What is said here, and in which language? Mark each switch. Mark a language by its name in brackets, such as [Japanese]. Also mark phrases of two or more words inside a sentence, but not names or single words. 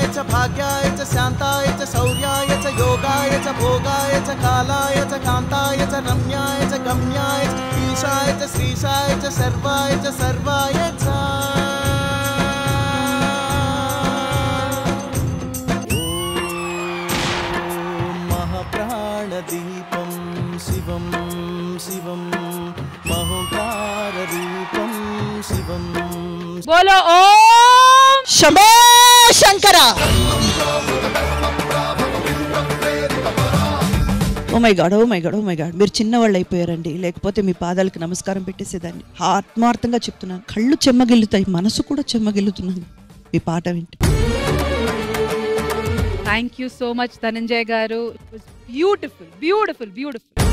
[Sanskrit] च भाग्याय च शान्ताय च शौर्याय च योगाय च भोगाय च कालाय च कान्ताय च रम्याय च गम्याय च ईशाय च श्रीशाय च सर्वाय च सर्वाय च महाप्राणदीपं शिवं शिवं महोकाररूपं शिवं [Hindi] बोलो ओम [Telugu] शंभो शंकरा [English] oh my god, oh my god, oh my god, [Telugu] మీరు చిన్నవాళ్ళు అయిపోయారండి, లేకపోతే మీ పాదాలకు నమస్కారం పెట్టేసేదాన్ని. ఆత్మార్థంగా చెప్తున్నాను, కళ్ళు చెమ్మగిల్లుతాయి, మనసు కూడా చెమ్మగిల్లుతున్నాను మీ పాట వింటే. [English] thank you so much ధనంజయ్ గారు. beautiful beautiful beautiful.